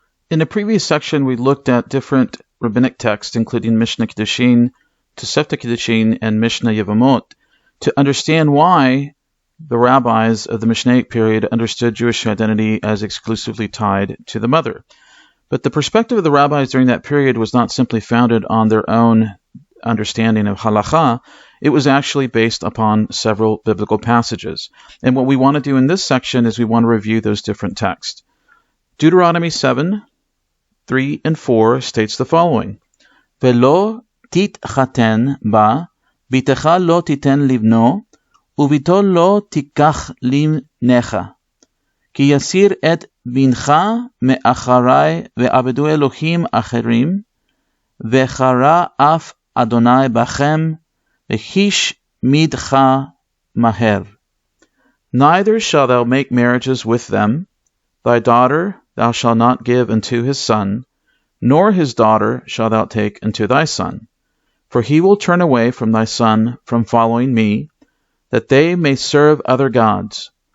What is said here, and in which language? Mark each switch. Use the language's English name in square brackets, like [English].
[English] In the previous section, we looked at different rabbinic texts, including Mishnah Kiddushin, Tosefta Kiddushin, and Mishnah Yevamot, to understand why the rabbis of the Mishnaic period understood Jewish identity as exclusively tied to the mother. But the perspective of the rabbis during that period was not simply founded on their own understanding of halakha. It was actually based upon several biblical passages. And what we want to do in this section is we want to review those different texts. [Hebrew] Deuteronomy 7:3 and 4 states the following: Velo titchaten ba, bitecha lo titen livno, ובתו לא תיקח לבנך, כי יסיר את בנך מאחרי ועבדו אלוהים אחרים, וחרה אף אדוני בכם, וחיש מידך מהר. [English] Neither shall thou make marriages with them, thy daughter thou shalt not give unto his son, nor his daughter shalt thou take unto thy son. For he will turn away from thy son from following me, that they may serve other gods.